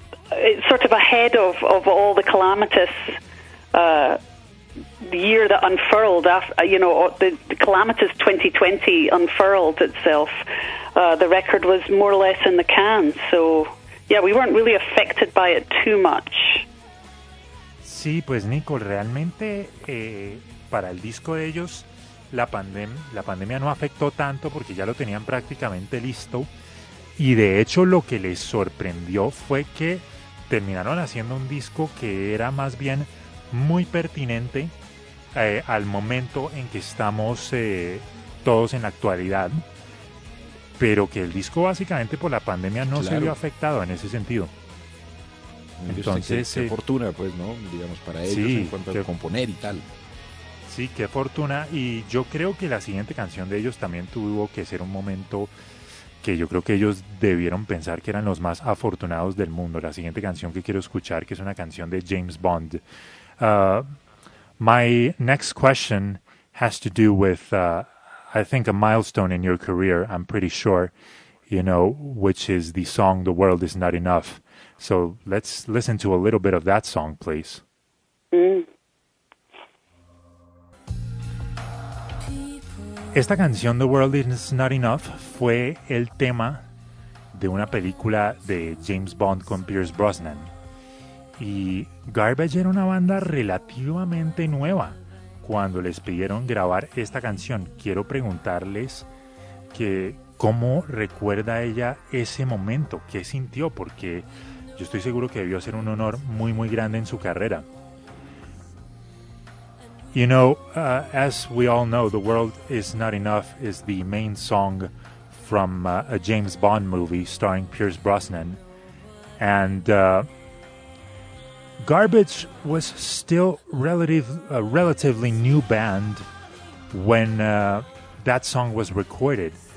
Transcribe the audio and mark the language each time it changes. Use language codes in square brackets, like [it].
[en] It's sort of ahead of all the calamitous year that unfurled, the calamitous 2020 unfurled itself. The record was more or less in the can. So, yeah, we weren't really affected by it too much. [es] Sí, pues, Nico, realmente para el disco de ellos la pandemia no afectó tanto porque ya lo tenían prácticamente listo. Y de hecho lo que les sorprendió fue que terminaron haciendo un disco que era más bien muy pertinente al momento en que estamos todos en la actualidad, pero que el disco básicamente por la pandemia no claro. Se vio afectado en ese sentido. Entonces, qué fortuna, pues, ¿no? Digamos, para ellos, sí, en cuanto a componer y tal. Sí, qué fortuna. Y yo creo que la siguiente canción de ellos también tuvo que ser un momento que yo creo que ellos debieron pensar que eran los más afortunados del mundo. La siguiente canción que quiero escuchar, que es una canción de James Bond. [en] My next question has to do with, I think, a milestone in your career, I'm pretty sure, you know, which is the song The World Is Not Enough. So let's listen to a little bit of that song, please. [es] Esta canción, The World Is Not Enough, fue el tema de una película de James Bond con Pierce Brosnan. Y Garbage era una banda relativamente nueva cuando les pidieron grabar esta canción. Quiero preguntarles que cómo recuerda ella ese momento, qué sintió, porque yo estoy seguro que debió ser un honor muy, muy grande en su carrera. [en] You know, as we all know, The World Is Not Enough is the main song from a James Bond movie starring Pierce Brosnan. And Garbage was still relatively new band when that song was recorded.